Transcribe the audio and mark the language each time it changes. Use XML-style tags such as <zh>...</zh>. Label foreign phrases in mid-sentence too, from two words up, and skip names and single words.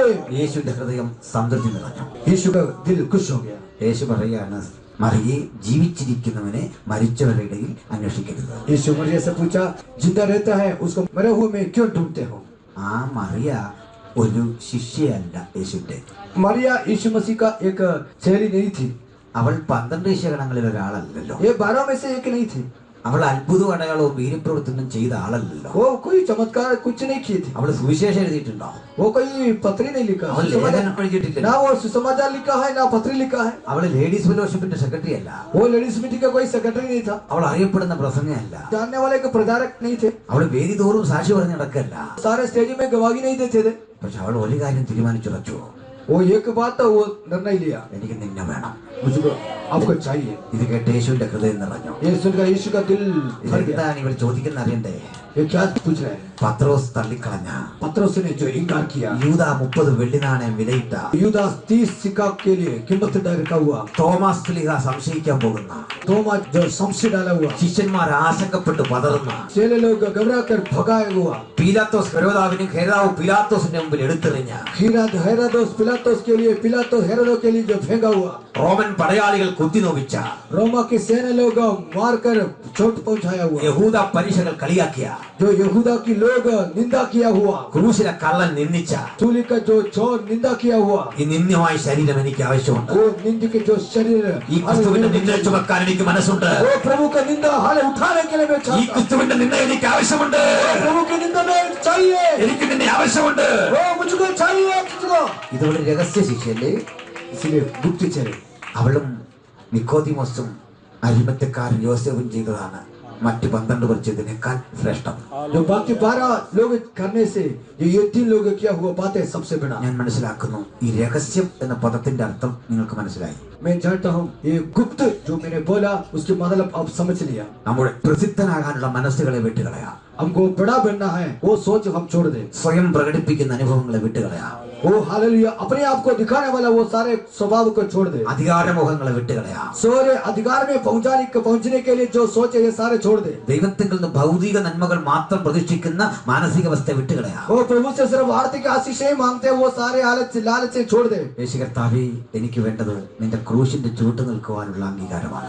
<ml>യേശുവിന്റെ ഹൃദയം സംതൃപ്തി നിറഞ്ഞു.</ml> <hi>यीशु का दिल खुश हो गया.</hi> <ml>യേശു പറയാണ്, മറിയെ ജീവിച്ചിരിക്കുന്നവനെ മരിച്ചവരുടെ ഇടയിൽ അന്വേഷിക്കരുത്.</ml> <hi>यीशु मरिया से पूछा जिंदा रहता है उसको मरे हुए में क्यों ढूंढते हो?</hi> <ml>ആ മറിയ ഒരു ശിഷ്യയല്ല യേശുവിന്റെ.</ml> <hi>मरिया यीशु मसीह का एक सहेली नहीं थी.</hi> <ml>അവൾ 12 ശിഷ്യഗണങ്ങളിൽ ഒരാളല്ലല്ലോ.</ml> <hi>ये 12 में से एक नहीं थी.</hi> <ml>അവൾ അത്ഭുത അടയാളവും വീര്യപ്രവൃത്തിയും ചെയ്ത ആളല്ലല്ലോ.</ml> <hi>वो कोई चमत्कार कुछ नहीं किए थे.</hi> <ml>അവൾ സുവിശേഷം എഴുതിയിട്ടുണ്ടോ?</ml> <hi>वो कोई पत्री नहीं लिखा.</hi> <ml>അവൾ ലേഖനം എഴുതിയിട്ടില്ല.</ml> <hi>ना वो सुसमाचार लिखा है ना पत्री लिखा है.</hi> <ml>അവൾ</ml> <en>ladies fellowship</en> <ml>സെക്രട്ടറി അല്ല.</ml> <hi>वो</hi> <en>ladies meeting</en> <hi>का कोई सेक्रेटरी नहीं था.</hi> <ml>അവൾ അറിയപ്പെടുന്ന പ്രസംഗയല്ല.</ml> <hi>जानने वाले के प्रधारक नहीं थे.</hi> <ml>അവൾ വേദി തോറും സാക്ഷി പറഞ്ഞ് നടക്കല്ല.</ml> <hi>सारे स्टेज में गवाही नहीं देते थे.</hi> <ml>പക്ഷെ അവൾ ഒരു കാര്യം തീരുമാനിച്ചുറച്ചു.</ml> <hi>वो एक बात वो निर्णय लिया,</hi> <ml>എനിക്ക് നിന്നെ വേണം.</ml> <hi>मुझको आपको चाहिए.</hi> <ml>ഇത് കേട്ട് യേശുവിന്റെ ഹൃദയം നിറഞ്ഞു.</ml> <hi>ये सुनकर यीशु का दिल भर गया.</hi> <ml>ഇതെന്താണ് ഇവർ ചോദിക്കുന്ന അറിയണ്ടേ?</ml> <hi>ये क्या पूछ रहे हैं?</hi> <ml>പത്രോസ് തള്ളിക്കളഞ്ഞ,</ml> <hi>पत्रोस ने जो इनकार किया,</hi> <ml>യൂദ 30 വെള്ളി നാണയം വിലയിട്ട,</ml> <hi>यूदास 30 सिक्का के लिए कीमत रखा हुआ,</hi> <ml>തോമസ് സ്ലീഹ സംശയിക്കാൻ പോകുന്ന,</ml> <hi>तोमा जो संशय डाला हुआ,</hi> <ml>ശിഷ്യന്മാർ ആശങ്കപ്പെട്ട് പതറുന്ന,</ml> <hi>चेले लोग घबरा कर भगाया हुआ,</hi> <ml>പീലാത്തോസ് ഹെരോദാവിനും ഹെരോദാവ് പീലാത്തോസിന്റെ മുമ്പിൽ എടുത്തെറിഞ്ഞ,</ml> <hi>हेरोदोस पिलातोस के लिए, पिलातोस हेरोदो के लिए जो फेंका हुआ,</hi> <ml>റോമൻ പടയാളികൾ കുത്തി നോവിച്ച,</ml> <hi>रोमा की सेना लोग मारकर चोट पहुंचाया हुआ,</hi> <ml>യഹൂദ പരീക്ഷകൾ കളിയാക്കിയ,</ml> <hi>जो यहूदा की लोग निंदा किया हुआ,</hi> <ml>ക്രൂശിലെ കള്ളൻ നിന്ദിച്ച,</ml> <hi>सूली का जो चोर निंदा किया हुआ,</hi> <ml>ഈ നിന്ദ്യമായ ശരീരം എനിക്ക് ആവശ്യമുണ്ട്.</ml> <hi>वो निंद के जो शरीर,</hi> <ml>ഈ ക്രിസ്തുവിന്റെ നിന്ദ ചുമക്കാൻ എനിക്ക് മനസ്സുണ്ട്.</ml> <hi>वो प्रभु का निंदा हाले उठाने के लिए मैं</hi> <ml>ഈ</ml> <hi>चाहता हूं.</hi> <ml>ക്രിസ്തുവിന്റെ നിന്ദ എനിക്ക് ആവശ്യമുണ്ട്.</ml> <hi>प्रभु की निंदा में चाहिए,</hi> <ml>എനിക്ക് നിന്നെ ആവശ്യമുണ്ട്.</ml> <hi>वो मुझको चाहिए, मुझको.</hi> <ml>ഇതോടെ രഹസ്യ ശിഷ്യല്ലേ?</ml> <hi>इसलिए गुप्त चले.</hi> <ml>അവളും നിക്കോദിമോസും അരിമത്യക്കാരൻ യോസേഫും ചെയ്തതാണ് മറ്റ് 12 പേർ ചെയ്തതിനേക്കാൾ ശ്രേഷ്ഠം.</ml> <hi>जो बाकी 12 लोग करने से ये 3 लोग किया हुआ बात है सबसे बड़ा.</hi> <ml>ഞാൻ മനസ്സിലാക്കുന്നു ഈ രഹസ്യം എന്ന പദത്തിന്റെ അർത്ഥം നിങ്ങൾക്ക് മനസ്സിലായി.</ml> <hi>मैं जानता हूँ ये गुप्त जो मैंने बोला उसके मतलब आप समझ लिया.</hi> <ml>നമ്മുടെ പ്രസിദ്ധനാകാനുള്ള മനസ്സുകളെ വിട്ടുകളയാ.</ml> <hi>हमको बड़ा बनना है वो सोच हम छोड़ दे.</hi> <ml>സ്വയം പ്രകടിപ്പിക്കുന്ന അനുഭവങ്ങളെ വിട്ടുകളയാ.</ml> <hi>वो हालेलुया अपने आप को दिखाने वाला वो सारे स्वभाव को छोड़ दे।</hi> <ml>അധികാരമോഹങ്ങളെ വിട്ടുകളയാ.</ml> <hi>सारे अधिकार में पहुंचने के लिए जो सोचे ये सारे छोड़ दे.</hi> <ml>ദൈവത്തിൽ നിന്ന് ഭൗതിക നന്മകൾ മാത്രം പ്രതീക്ഷിക്കുന്ന മാനസികാവസ്ഥ വിട്ടുകളയാ.</ml> <hi>वो प्रभु से सिर्फ आर्थिक आशीषें मांगते हैं, वो सारे लालच छोड़ दे.</hi> <ml>യേശു കർത്താവേ, എനിക്ക് വേണ്ടത് നിന്റെ ക്രൂശിന്റെ ചുവട്ട് നിൽക്കുവാനുള്ള അംഗീകാരമാണ്.</ml>